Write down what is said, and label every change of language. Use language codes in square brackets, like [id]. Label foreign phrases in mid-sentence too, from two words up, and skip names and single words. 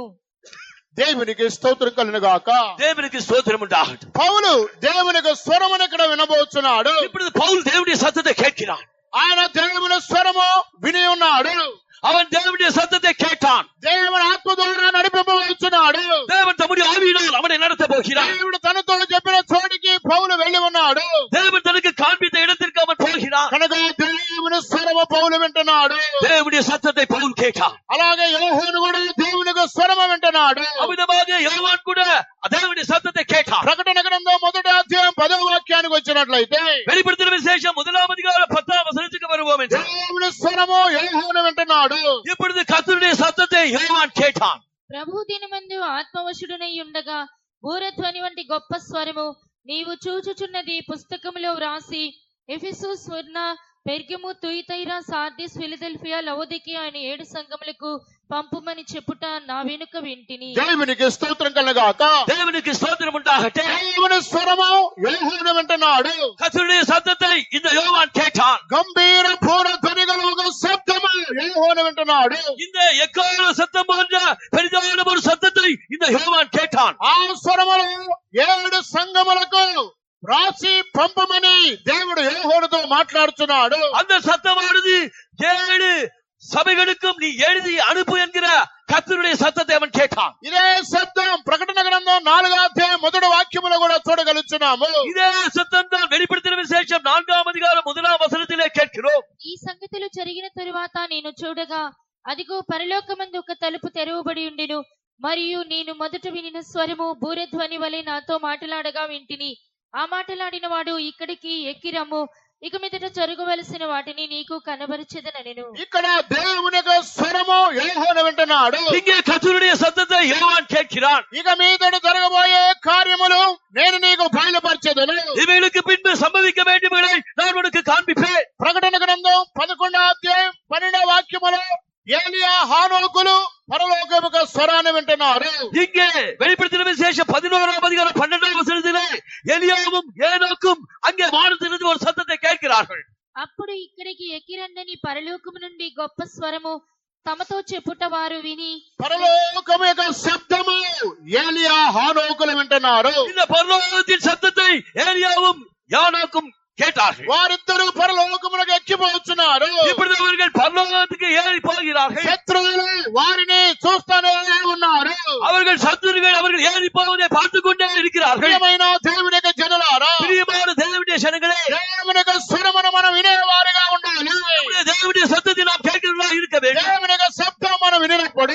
[te] దేవునికి స్తోత్రం కలుగును గాక. [ta] தேவனுக்கு ஸ்தோத்திரம் உண்டாகட்டும். [te] పౌలు దేవుని యొక్క స్వరమును ఇక్కడ వినబోతున్నాడు. [ta] இப்பொழுது பவுல் தேவனுடைய சத்தத்தை கேட்கிறான். [te] ఆయన దేవుని స్వరము విని ఉన్నాడు. [ta] அவன் தேவனுடைய சத்தத்தை கேட்டான். [te] దేవుని ఆత్మ ద్వారా నడిపింపబడుతున్నాడు. [ta] தேவன் தம்முடைய ஆவியினால் அவனை நடத்த போகிறார். [te] దేవుడు తనతో చెప్పిన చోటికి పౌలు వెళ్లి ఉన్నాడు. [ta] தேவன் தனக்கு காண்பித்த இடத்திற்கு அவன் போகிறான். [te] కనుక దేవుని స్వరము పౌలు వింటున్నాడు. [ta] தேவனுடைய சத்தத்தை பவுல் கேட்டான். [te] అలాగే యోహాను కూడా దేవుని యొక్క స్వరము వింటున్నాడు. [ta] அமிதமாக யோவான் கூட தேவனுடைய சத்தத்தை கேட்டான். [te] ప్రకటన గ్రంథం 1వ అధ్యాయం 10వ వాక్యానికి వచ్చినట్లయితే, [ta] வெளிப்படுத்தின விசேஷம் 1ஆம் அதிகாரம் 10ஆம் வசனத்துக்கு வருவோம் என்று, [te] దేవుని స్వరము యోహాను వింటున్నాడు. [ta] இப்பொழுது கர்த்தருடைய சத்தத்தை யோவான் கேட்டான். [te] ప్రభు దినమందు ఆత్మవశుడనై ఉండగా బూరధ్వని వంటి గొప్ప స్వరము, నీవు చూచుచున్నది పుస్తకములో వ్రాసి ఎఫెసు, స్మిర్నా, పెర్గము, తుయితైరా, సార్డిస్, ఫిలదెల్ఫియా, లవొదికియా అనే 7 సంఘములకు పంపుమని చెప్పుట నా వెనుక వింటిని. దేవునికి స్తోత్రం కలుగాక. [ta] தேவனுக்கு ஸ்தோத்திரம் உண்டாகட்டும். [te] దేవుని స్వరము యోహాను వింటున్నాడు. [ta] கர்த்தருடைய சத்தத்தை இந்த யோவான் கேட்டான். [te] గంభీర పూర ధ్వనిగల ఒక శబ్దము యోహాను వింటున్నాడు. [ta] இந்த எக்கால சத்தம் போன்ற பெரிதான ஒரு சத்தத்தை இந்த யோவான் கேட்டான். [te] ఆ స్వరములు 7 సంఘములకు రాసి పంపమని దేవుడు యోహానుతో మాట్లాడుతున్నాడు. [ta] அந்த சத்தமானது 7 சபைகளுக்கும் நீ எழுதி அனுப்பு என்கிற கர்த்தருடைய சத்தத்தை அவன் கேட்டான். [te] ఇదే శబ్దం ప్రకటన గ్రంథం 4వ అధ్యాయం 1వ వాక్యములో కూడా చూడగలుగుతున్నాము. [ta] இதே சத்தம் தான் வெளிப்படுத்தின விசேஷம் 4ஆம் அதிகாரம் 1ஆம் వచనத்திலே கேட்கிறோம். [te] ఈ సంగతులు జరిగిన తరువాత నేను చూడగా, అదిగో పరలోకమందు ఒక తలుపు తెరవబడి ఉండెను. మరియు నేను మొదట వినిన స్వరము బూరధ్వని వలె నాతో మాటలాడగా వింటిని. ఆ మాటలాడిన వాడు, ఇక్కడికి ఎక్కిరమ్ము, ఇక మీదట జరగవలసిన వాటిని నీకు కనబరిచెదనెను. ఇక్కడ దేవుని యొక్క స్వరము యోహాను వింటున్నాడు. [ta] இங்கே கர்த்தருடைய சத்தத்தை யோவான் கேட்கிறான். [te] ఇక మీదట జరగబోయే కార్యములు నేను నీకు బయలుపరిచెదను. [ta] இவைகளுக்கு பின்பு சம்பவிக்க வேண்டியவைகளை நான் உனக்கு காண்பிப்பேன். [te] ప్రకటన గ్రంథం 11వ అధ్యాయం 12వ వాక్యములో ఏలియా, హానోకులు పరలోకముకు స్వరాన్ని వింటున్నారు. [ta] இங்கே வெளிப்படுத்தின விசேஷம் 11ஆம் அதிகாரம் 12ஆம் வசனத்திலே எலியாவும் ஏனோக்கும் அங்கே வானத்திலிருந்து ஒரு சத்தத்தை கேட்கிறார்கள். [te] అప్పుడు ఇక్కడికి ఎక్కిరండని పరలోకము నుండి గొప్ప స్వరము తమతో చెప్పుట వారు విని, పరలోకము యొక్క శబ్దము ఏలియా, హానోకులు వింటున్నారు. [ta] இந்த பரலோகத்தின் சத்தத்தை ஏலியாவும் யானோக்கும் கேட்டார்கள். [te] వారిద్దరూ పరలోకములకు ఎక్కిపోతున్నారు. [ta] இப்பொழுது அவர்கள் பரலோகத்துக்கு ஏறி போகிறார்கள். [te] శత్రువులు వారిని చూస్తూనే ఉన్నారు. [ta] அவர்கள் சத்துருகள் அவர்கள் ஏறி போவதை பார்த்துக் கொண்டே இருக்கிறார்கள். [te] ప్రియమైన దేవుని యొక్క జనులారా, [ta] பிரியமான தேவனுடைய ஜனங்களே, [te] దేవుని యొక్క స్వరమును మనం వినేవారుగా ఉండాలి. [ta] நம்முடைய தேவனுடைய சத்தத்தை நாம் கேட்கிறவர்களாக இருக்க வேண்டும். [te] దేవుని యొక్క శబ్దం మనం వినినప్పుడు